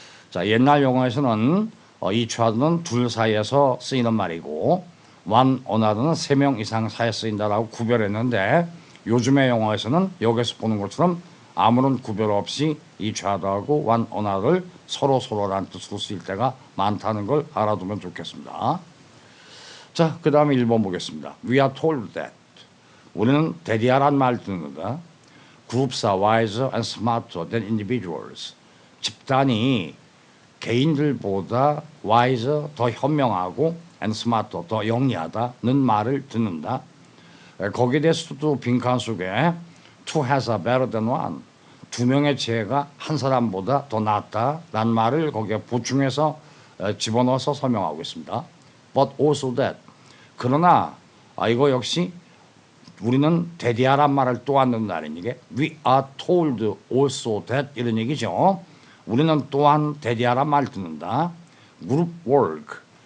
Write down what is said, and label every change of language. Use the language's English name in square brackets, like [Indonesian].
[Korean] 자, 옛날 영어에서는 each other는 둘 사이에서 쓰이는 말이고 one another는 세 명 이상 사이에 쓰인다라고 구별했는데 요즘의 영어에서는 여기서 보는 것처럼 아무런 구별 없이 each other하고 one another를 서로라는 뜻으로 쓰일 때가 많다는 걸 알아두면 좋겠습니다. 자, 그 다음에 1번 보겠습니다. [English] We are told that. [Korean] 우리는 대디야란 말 듣는다. [English] Groups are wiser and smarter than individuals. [Korean] 집단이 개인들보다 wiser, 더 현명하고 [English] and smarter, [Korean] 더 영리하다는 말을 듣는다. 거기에 대해서도 빈칸 속에 [English] two has a better than one. [Korean] 두 명의 지혜가 한 사람보다 더 낫다라는 말을 거기에 보충해서 집어넣어서 설명하고 있습니다. [English] But also that. [Korean] 그러나 이거 역시 우리는 대디야란 말을 또한 듣는다는 얘기. [English] We are told also that 이런 얘기죠. [Korean] 우리는 또한 대디야란 말을 듣는다. [English] Group work.